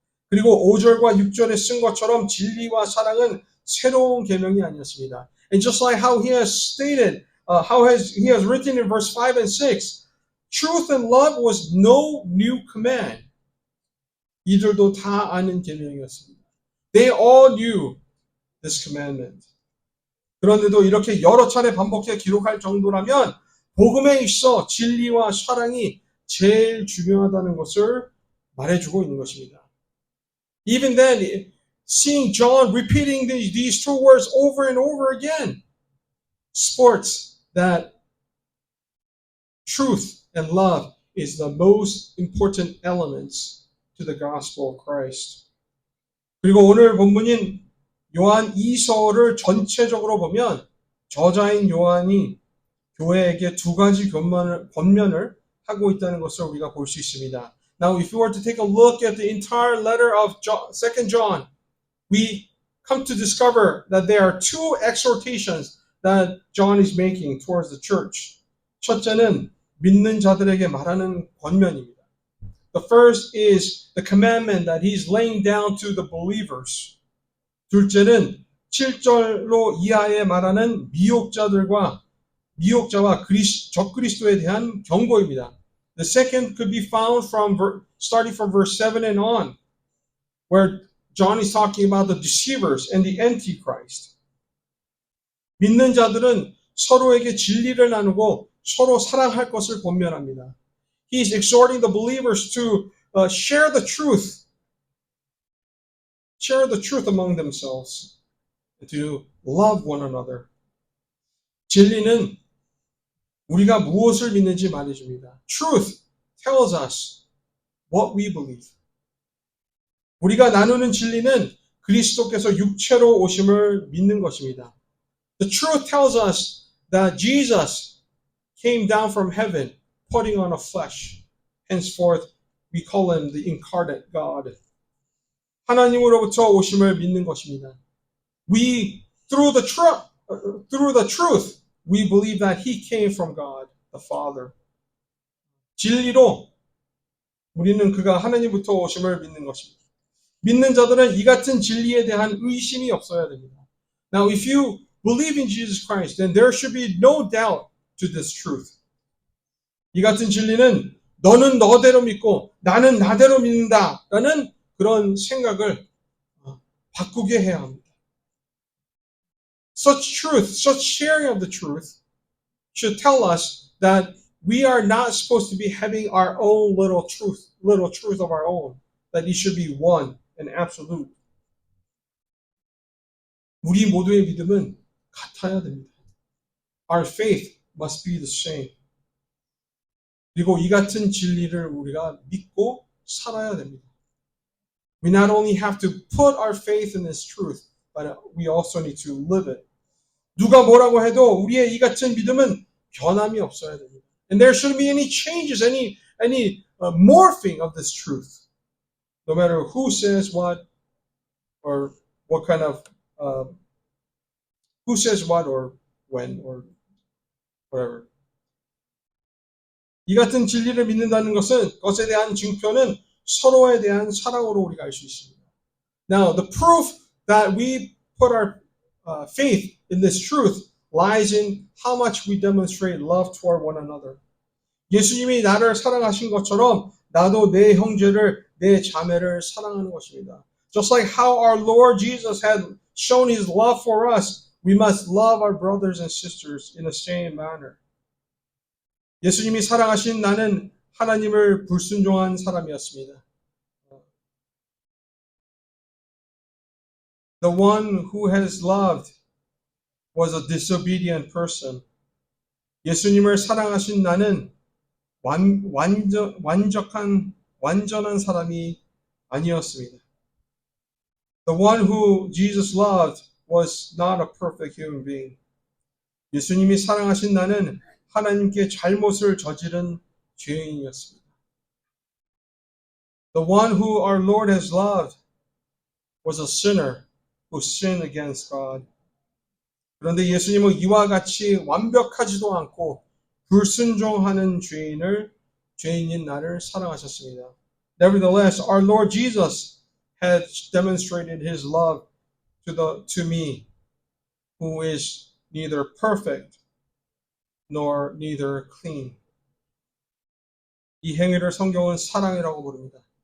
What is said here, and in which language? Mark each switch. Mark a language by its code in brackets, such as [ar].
[ko] 그리고 5절과 6절에 쓴 것처럼 진리와 사랑은 새로운 계명이 아니었습니다. [en] And just like how he has stated, he has written in verse 5 and 6, truth and love was no new command. [ko] 이들도 다 아는 계명이었습니다. [en] They all knew this commandment. [ko] 그런데도 이렇게 여러 차례 반복해 기록할 정도라면 복음에 있어 진리와 사랑이 제일 중요하다는 것을 말해주고 있는 것입니다. [en] Even then, seeing John repeating these two words over and over again sports that truth and love is the most important elements to the gospel of Christ. [ko] 그리고 오늘 본문인 요한 2서를 전체적으로 보면 저자인 요한이 교회에게 두 가지 권면을 하고 있다는 것을 우리가 볼 수 있습니다. [en] Now, if you were to take a look at the entire letter of 2 John, we come to discover that there are two exhortations that John is making towards the church. [ko] 첫째는 믿는 자들에게 말하는 권면입니다. [en] The first is the commandment that he's laying down to the believers. [ko] 둘째는 7절로 이하에 말하는 미혹자와 적그리스도에 대한 경고입니다. [en] The second could be found starting from verse 7 and on, where John is talking about the deceivers and the antichrist. [ko] 믿는 자들은 서로에게 진리를 나누고 서로 사랑할 것을 권면합니다. [en] He is exhorting the believers to share the truth among themselves, and to love one another. [ko] 진리는 우리가 무엇을 믿는지 말해줍니다. [en] Truth tells us what we believe. [ko] 우리가 나누는 진리는 그리스도께서 육체로 오심을 믿는 것입니다. [en] The truth tells us that Jesus came down from heaven, putting on a flesh. Henceforth, we call him the incarnate God. [ko] 하나님으로부터 오심을 믿는 것입니다. [en] Through the truth, we believe that he came from God, the Father. [ko] 진리로 우리는 그가 하나님부터 오심을 믿는 것입니다. 믿는 자들은 이 같은 진리에 대한 의심이 없어야 됩니다. [en] Now, if you believe in Jesus Christ, then there should be no doubt to this truth. [ko] 이 같은 진리는 너는 너대로 믿고 나는 나대로 믿는다라는 그런 생각을 바꾸게 해야 합니다. [en] Such sharing of the truth should tell us that we are not supposed to be having our own little truth of our own, that it should be one and absolute. [ko] 우리 모두의 믿음은 같아야 됩니다. [en] Our faith must be the same. [ko] 그리고 이 같은 진리를 우리가 믿고 살아야 됩니다. [en] We not only have to put our faith in this truth, but we also need to live it. [ko] 누가 뭐라고 해도 우리의 이 같은 믿음은 변함이 없어야 됩니다. [en] And there shouldn't be any changes, any morphing of this truth. No matter who says what, or what kind of, who says what, or when, or whatever. [ko] 이 같은 진리를 믿는다는 것에 대한 증표는 서로에 대한 사랑으로 우리가 알 수 있습니다. [en] Now, the proof that we put our faith in this truth lies in how much we demonstrate love toward one another. [ko] 예수님이 나를 사랑하신 것처럼 나도 내 형제를 내 자매를 사랑하는 것입니다. [en] Just like how our Lord Jesus had shown his love for us, we must love our brothers and sisters in the same manner. [ko] 예수님이 사랑하신 나는 하나님을 불순종한 사람이었습니다. [en] The one who has loved was a disobedient person. [ko] 예수님을 사랑하신 나는 완전한 사람이 아니었습니다. [en] The one who Jesus loved was not a perfect human being. [ko] 예수님이 사랑하신 나는 하나님께 잘못을 저지른 죄인이었습니다. [en] The one who our Lord has loved was a sinner who sinned against God. [ko] 그런데 예수님은 이와 같이 완벽하지도 않고 불순종하는 죄인인 나를 사랑하셨습니다. [en] Nevertheless, our Lord Jesus had demonstrated his love to me, who is neither perfect nor neither clean. [ko] 이 행위를 성경은 사랑이라고 부릅니다.